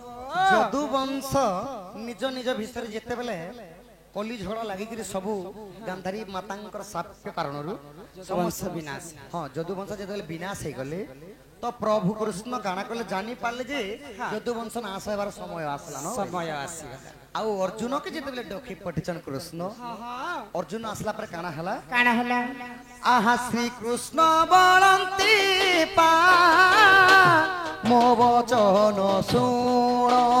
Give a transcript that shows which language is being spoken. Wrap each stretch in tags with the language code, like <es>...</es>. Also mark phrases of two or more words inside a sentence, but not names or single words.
<or>ଯଦୁ ବଂଶ ନିଜ ନିଜ ଭିତରେ ଯେତେବେଳେ କଳି ଝଡ଼ ଲାଗିକି ସବୁ ଗାନ୍ଧାରୀ ମାତାଙ୍କର ଶାପ କାରଣରୁ ବଂଶ ବିନାଶ ହଁ ଯଦୁ ବଂଶ ଯେତେବେଳେ ବିନାଶ ହେଇଗଲେ ତ ପ୍ରଭୁ କୃଷ୍ଣ କାଣା କଲେ ଜାଣି ପାରିଲେ ଯେ ଯଦୁ ବଂଶ ନାଶ ହେବାର ସମୟ ଆସିଲା ନ ସମୟ ଆସିଗଲା ଆଉ ଅର୍ଜୁନକେ ଯେତେବେଳେ ଡକେଇ ପଠିଛନ୍ କୃଷ୍ଣ ଅର୍ଜୁନ ଆସିଲା ପରେ କାଣା ହେଲା କାଣା ହେଲା ଆହା ଶ୍ରୀକୃଷ୍ଣ ବଳନ୍ତି ପା ମୋ ବଚନ ଶୁଣ</or>